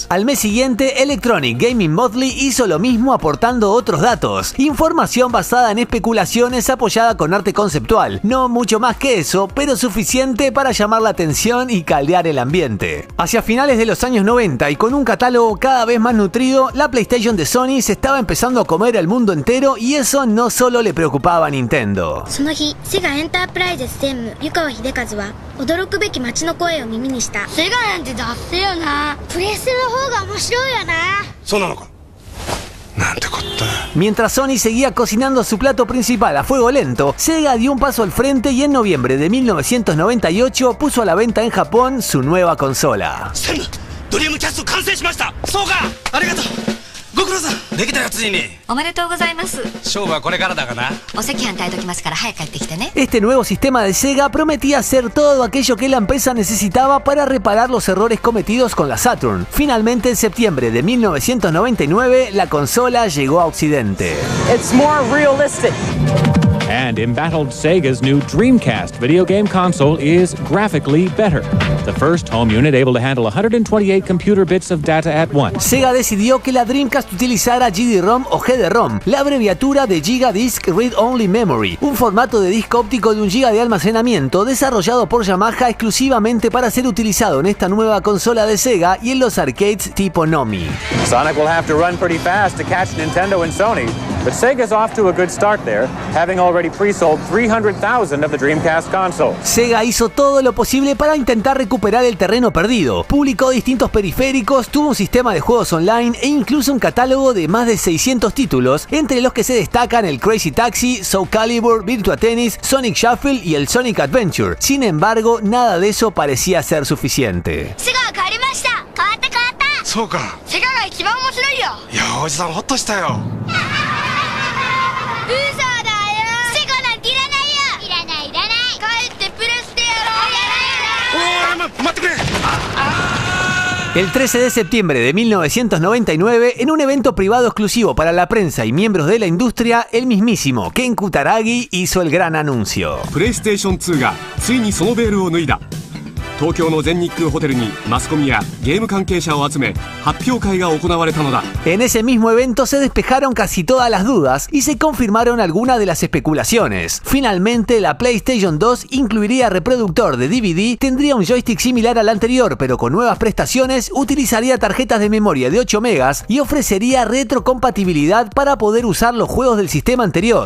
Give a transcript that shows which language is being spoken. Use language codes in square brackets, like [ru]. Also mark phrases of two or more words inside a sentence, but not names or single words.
[es] Al mes siguiente, Electronic Gaming Monthly hizo lo mismo aportando otros datos, información basada en especulaciones apoyada con arte conceptual, no mucho más que eso, pero suficiente para llamar la atención y caldear el ambiente. Hacia finales de los años 90 y con un catálogo cada vez más nutrido, la PlayStation de Sony se estaba empezando a comer el mundo entero y eso no solo le preocupaba a Nintendo. [ja] その日、セガエンタープライズ専務湯川秀和は驚くべき街の声を耳にした。セガなんてダッセよな。プレステの方が面白いよな。そうなのか。なんてこった。 [es] Mientras Sony seguía cocinando su plato principal a fuego lento, Sega dio un paso al frente y en noviembre de 1998 puso a la venta en Japón su nueva consola. [ja] ドリームキャスト完成しました。そうか。ありがとう。ご苦労さん。できたよついに。おめでとうございます。勝負はこれからだかな。お赤飯炊いときますから早く帰ってきてね。 [es] Este nuevo sistema de Sega prometía hacer todo aquello que la empresa necesitaba para reparar los errores cometidos con la Saturn. Finalmente, en septiembre de 1999, la consola llegó a Occidente. [en] It's more realistic. And embattled Sega's new Dreamcast video game console is graphically better. The first home unit able to handle 128 computer bits of data at once. [es] Sega decidió que la Dreamcast utilizara GD-ROM o GD-ROM, la abreviatura de [en] Giga-Disk Read-Only Memory, [es] un formato de disco óptico de 1 GB de almacenamiento desarrollado por Yamaha exclusivamente para ser utilizado en esta nueva consola de Sega y en los arcades tipo Nomi. [en] Sonic will have to run pretty fast to catch Nintendo and Sony, but Sega's off to a good start there, having already pre-sold 300,000 of the Dreamcast console. [es] Sega hizo todo lo posible para intentar recuperar el terreno perdido. Publicó distintos periféricos, tuvo un sistema de juegos online e incluso un catálogo de más de 600 títulos, entre los que se destacan el Crazy Taxi, Soul Calibur, Virtua Tennis, Sonic Shuffle y el Sonic Adventure. Sin embargo, nada de eso parecía ser suficiente. [ja] そうかセガが一番面白いよいやおじさんホッとしたよ嘘だよセガなんていらないよいらないいらない帰ってプレステやろうやろう待ってくれ [es] El 13 de septiembre de 1999, en un evento privado exclusivo para la prensa y miembros de la industria, el mismísimo Ken Kutaragi hizo el gran anuncio. [ja] PlayStation 2がついにそのベールを脱いだ。東京の全日空ホテルにマスコミやゲーム関係者を集め発表会が行われたのだ。 [es] En ese mismo evento se despejaron casi todas las dudas y se confirmaron algunas de las especulaciones. Finalmente, la PlayStation 2 incluiría reproductor de DVD, tendría un joystick similar al anterior pero con nuevas prestaciones, utilizaría tarjetas de memoria de 8 megas y ofrecería retrocompatibilidad para poder usar los juegos del sistema anterior.